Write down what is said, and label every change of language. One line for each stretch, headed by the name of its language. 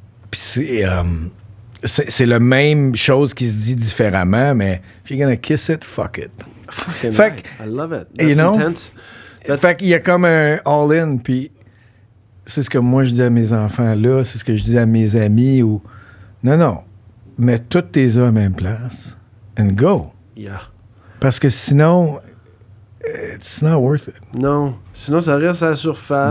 French: Puis c'est la même chose qui se dit différemment, mais
English: if you're gonna kiss it, fuck it. Fait I love it. That's intense.
French: Fait qu'il y a comme un all-in, puis c'est ce que moi je dis à mes enfants là, c'est ce que je dis à mes amis, ou non, mets toutes tes œufs à la même place
English: and go. Yeah.
French: Parce que sinon,
English: it's not worth it.
French: Non, sinon ça reste à la surface.